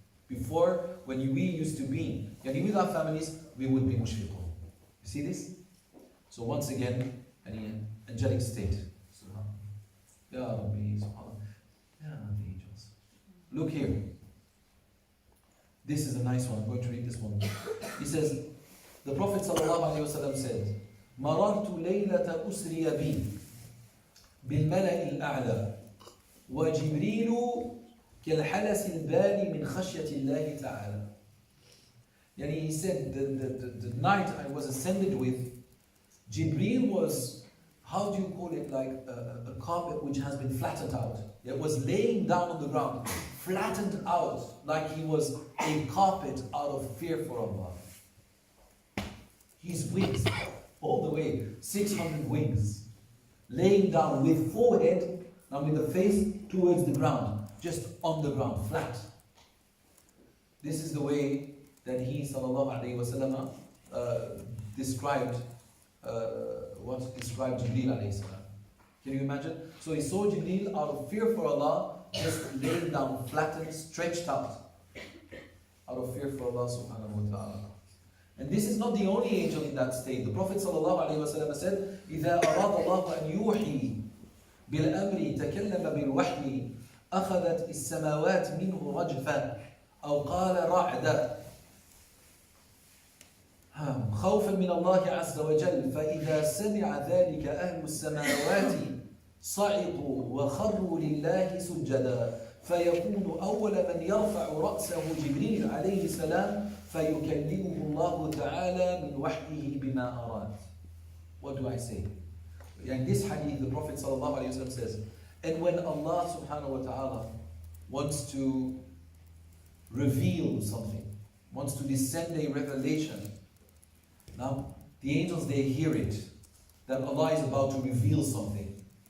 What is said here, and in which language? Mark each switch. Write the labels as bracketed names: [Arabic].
[English] Before, when we used to be, with our families, we would be mushfiqun. You see this? So once again, an angelic state. Ya Rabbi, subhanallah. Ya Rabbi, angels. Look here. This is a nice one. I'm going to read this one. He says, the Prophet ﷺ said, [Arabic] مررت ليلة أسري بي بالملأ الأعلى وجبريل كالحلس البالي من خشية الله تعالى. [English] He said, the night I was ascended with, Jibreel was, how do you call it, like a carpet which has been flattened out. It was laying down on the ground, flattened out, like he was a carpet out of fear for Allah. His wings, all the way, 600 wings, laying down with forehead, now with the face towards the ground, just on the ground, flat. This is the way that he, sallallahu alayhi wa sallam, described Jibreel alayhi salam. Can you imagine? So he saw Jibreel out of fear for Allah, just laying down, flattened, stretched out of fear for Allah subhanahu wa ta'ala. And this is not the only angel in that state. The Prophet ﷺ said, [Arabic] إِذَا أَرَادَ اللَّهُ أَنْ يُوحِي بِالْأَمْرِ تَكَلَّمَ بِالْوَحْيِ أَخَذَتْ السَّمَاوَاتِ مِنْهُ رَجْفًا أَوْ قَالَ رَعْدًا خوفا من الله عز وجل فإذا سمع ذلك أهل السماوات صعقوا وخروا لله سجدا فيكون أول من يرفع رأسه جبريل عليه السلام فيكلمه الله تعالى من وحيه بما أراد. [English] What do I say? In this hadith, the Prophet ﷺ says, and when Allah subhanahu wa ta'ala wants to reveal something, wants to descend a revelation, now the angels, they hear it, that Allah is about to reveal something.